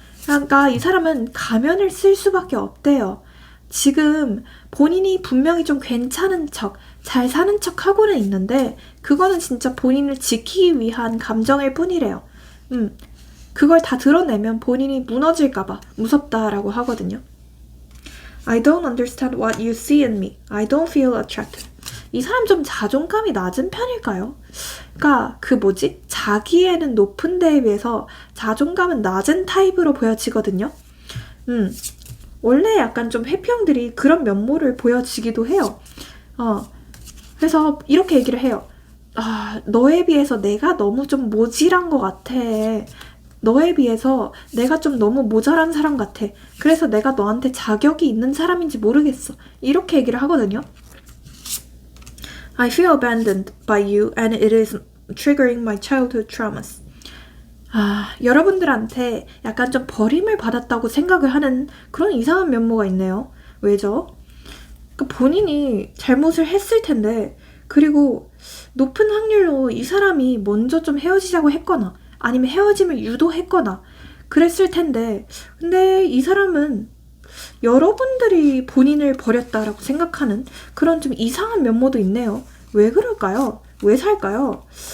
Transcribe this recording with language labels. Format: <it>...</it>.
<ko>그러니까 이 사람은 가면을 쓸 수밖에 없대요. 지금 본인이 분명히 좀 괜찮은 척, 잘 사는 척 하고는 있는데 그거는 진짜 본인을 지키기 위한 감정일 뿐이래요. 그걸 다 드러내면 본인이 무너질까봐 무섭다라고 하거든요.</ko> <en>I don't understand what you see in me. I don't feel attracted.</en> <ko>이 사람 좀 자존감이 낮은 편일까요? 그러니까 자기애는 높은 데에 비해서 자존감은 낮은 타입으로 보여지거든요. 원래 약간 좀 회피형들이 그런 면모를 보여지기도 해요. 그래서 이렇게 얘기를 해요. 너에 비해서 내가 너무 좀 모질한 것 같아. 너에 비해서 내가 좀 너무 모자란 사람 같아. 그래서 내가 너한테 자격이 있는 사람인지 모르겠어. 이렇게 얘기를 하거든요.</ko> <en>I feel abandoned by you and it is triggering my childhood traumas.</en> <ko>여러분들한테 약간 좀 버림을 받았다고 생각을 하는 그런 이상한 면모가 있네요. 왜죠? 그러니까 본인이 잘못을 했을 텐데 그리고 높은 확률로 이 사람이 먼저 좀 헤어지자고 했거나 아니면 헤어짐을 유도했거나 그랬을 텐데 근데 이 사람은 여러분들이 본인을 버렸다라고 생각하는 그런 좀 이상한 면모도 있네요. 왜 그럴까요? 왜 살까요?</ko>